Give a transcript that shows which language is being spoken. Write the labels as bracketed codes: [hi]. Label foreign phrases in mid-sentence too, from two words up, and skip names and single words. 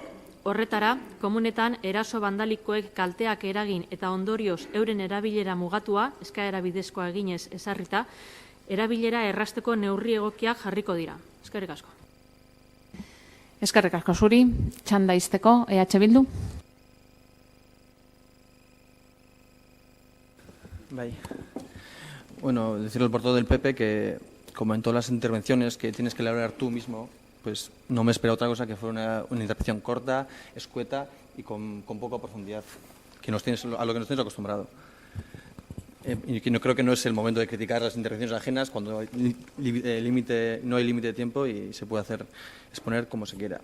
[eu] Horretara, komunetan eraso bandalikoek kalteak eragin eta ondorioz euren erabilera mugatua, eskaera bidezkoa eginez ezarrita, erabilera errasteko neurri egokiak jarriko dira. Eskerrik asko. Eskerrik asko zuri, txanda izteko, EH Bildu. Bai. [es] Bueno, decirle al portavoz del PP que, como en todas las intervenciones que tienes que elaborar tú mismo, pues no me espera otra cosa que fuera una intervención corta, escueta y con poca profundidad, a lo que nos tienes acostumbrado. Y que no creo que no es el momento de criticar las intervenciones ajenas cuando no hay límite de tiempo y se puede exponer como se quiera.